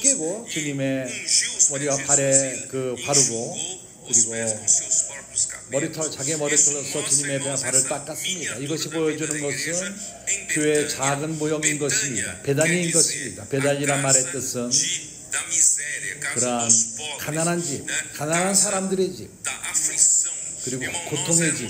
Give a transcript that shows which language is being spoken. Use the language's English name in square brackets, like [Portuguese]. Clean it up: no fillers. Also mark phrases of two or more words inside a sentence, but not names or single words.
[Korean] 깨고 [Portuguese] e [Korean] 주님의 [Portuguese] ungiu os [Korean] 머리와 [Portuguese] pés de [Korean] 발에 Jesus 그 [Portuguese] e [Korean] 바르고 [Portuguese] enxugou os [Korean] 그리고 [Portuguese] pés com seus próprios cabelos. [Korean] 머리털 자기 머리털로서 주님의 발을 닦았습니다. 이것이 보여주는 것은 교회의 작은 모형인 것입니다. 배단위인 것입니다. 배단이란 말의 뜻은 그러한 가난한 집, 가난한 사람들의 집, 그리고 고통의 집.